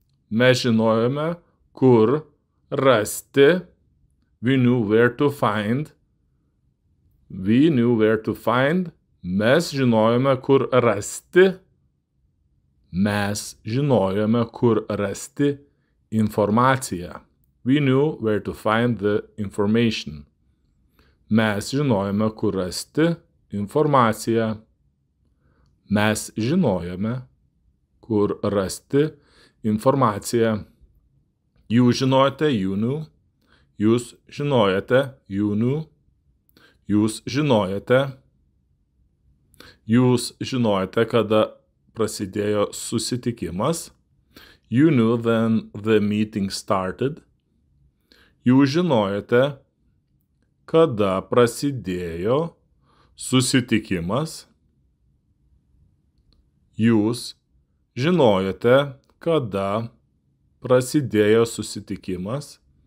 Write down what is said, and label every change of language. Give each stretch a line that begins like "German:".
Lithuanian: Mes žinojome kur rasti.
English: We knew where to find. We knew where to find.
Lithuanian: Mes žinojome kur rasti. Mes žinojome kur rasti informaciją.
English: We knew where to find the information.
Lithuanian: Mes žinojome kur rasti informaciją. Mes žinojome kur rasti informaciją. Jūs žinojote.
English: You knew.
Lithuanian: Jūs žinojote.
English: You knew.
Lithuanian: Jūs žinojote. Jūs žinojote, kada prasidėjo susitikimas.
English: You knew then the meeting started.
Lithuanian: Jūs žinojote, kada prasidėjo susitikimas. Jūs žinojote, kada prasidėjo susitikimas.